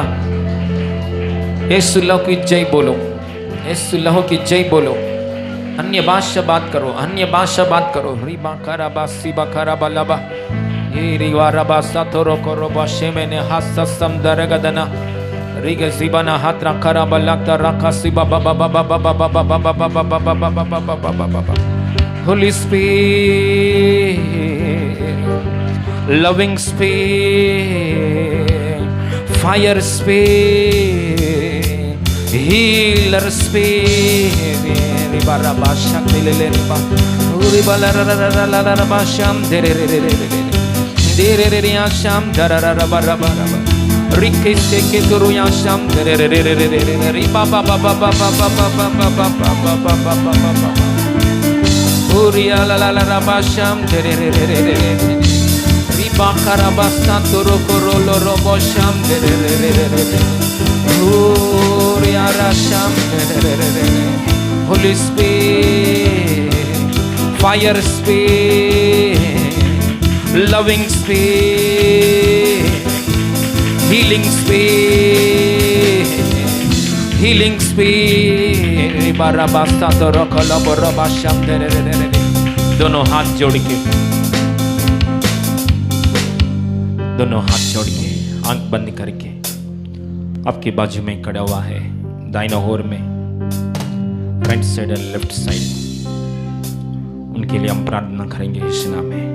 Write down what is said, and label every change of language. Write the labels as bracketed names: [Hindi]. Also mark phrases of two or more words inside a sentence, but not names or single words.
[Hindi] यीशु लहू की जय बोलो, यीशु लहू की जय बोलो। अन्य भाषा बात करो, अन्य भाषा बात करो। रिबा करा बासी बकरा बलबा ये रिवा रबा सातोरो करो बाशे मैंने हाथ सम दरगदना रिगे सिबाना हाथ रखा बलता रखा सिबा बाबा बाबा बाबा बाबा बाबा बाबा बाबा बाबा बाबा बाबा। [English] Holy Spirit, loving spirit, fire spirit, healer spirit. Riba raba shakti le riba, riba la la la la la la raba sham dere re re re re dere re re ya sham dara raba raba raba. Rike seke turu ya sham dere re re re re re riba ba ba ba ba ba ba ba ba ba ba ba ba ba ba ba. Uriya la la la raba sham dere re re re re re. Bakara basta toro korolo robo sham de re re re re re. Uriara sham de re re re re. Holy Spirit, fire spirit, loving spirit, healing spirit, healing spirit. Bara basta toro kolobo robo sham de re re re re. [Hindi] दोनों हाथ जोड़ के, दोनों हाथ जोड़ के, आंख बंद करके आपकी बाजू में खड़ा हुआ है, दाहिना ओर में, [English] right side [Hindi] और [English] left side, [Hindi] उनके लिए हम प्रार्थना करेंगे यीशु नाम में।